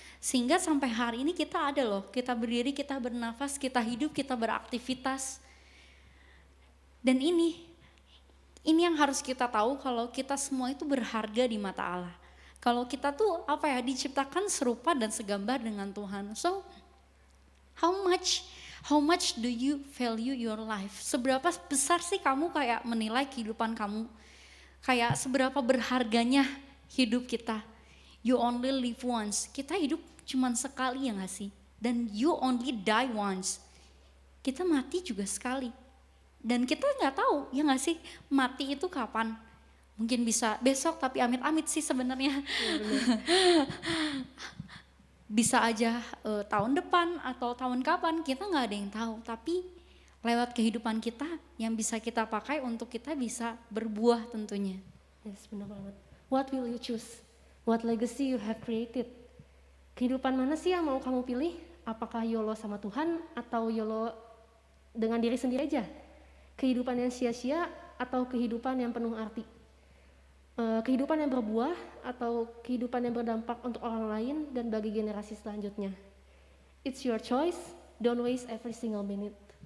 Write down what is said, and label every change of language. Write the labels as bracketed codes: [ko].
[id] Sehingga sampai hari ini kita ada loh, kita berdiri, kita bernafas, kita hidup, kita beraktivitas. Dan ini yang harus kita tahu kalau kita semua itu berharga di mata Allah. Kalau kita tuh diciptakan serupa dan segambar dengan Tuhan. [en] So, how much do you value your life? [id] Seberapa besar sih kamu kayak menilai kehidupan kamu? Kayak seberapa berharganya hidup kita? [en] You only live once. [id] Kita hidup cuman sekali ya gak sih? Dan [en] you only die once. [id] Kita mati juga sekali. Dan kita gak tahu ya gak sih mati itu kapan. Mungkin bisa besok tapi amit-amit sih sebenarnya. Bisa aja tahun depan atau tahun kapan, kita gak ada yang tahu. Tapi lewat kehidupan kita yang bisa kita pakai untuk kita bisa berbuah tentunya. [en] Yes, [id] benar banget. [en] What will you choose? What legacy you have created? [id] Kehidupan mana sih yang mau kamu pilih? Apakah YOLO sama Tuhan atau YOLO dengan diri sendiri aja? Kehidupan yang sia-sia atau kehidupan yang penuh arti? Kehidupan yang berbuah atau kehidupan yang berdampak untuk orang lain dan bagi generasi selanjutnya? [en] It's your choice, don't waste every single minute.